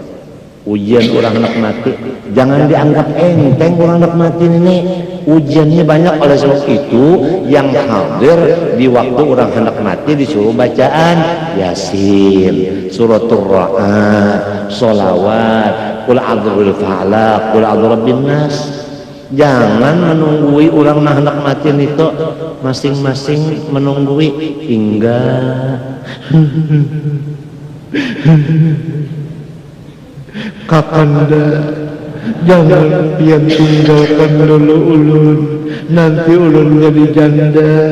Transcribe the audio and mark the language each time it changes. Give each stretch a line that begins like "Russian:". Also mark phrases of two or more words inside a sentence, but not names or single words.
Indonesian: Ujian orang hendak mati, jangan dianggap enteng orang hendak mati ini. Ujiannya banyak, oleh sebab itu yang hadir di waktu orang hendak mati disuruh bacaan Yasin, suratul Ra'd, sholawat,
Arabic: قل أعوذ برب الفلق, قل أعوذ برب الناس.
Indonesian: Jangan menunggui orang nah hendak mati itu masing-masing menunggui hingga
Banjar: Kakanda, jangan pian tinggalkan dulu ulun, nanti ulun jadi janda.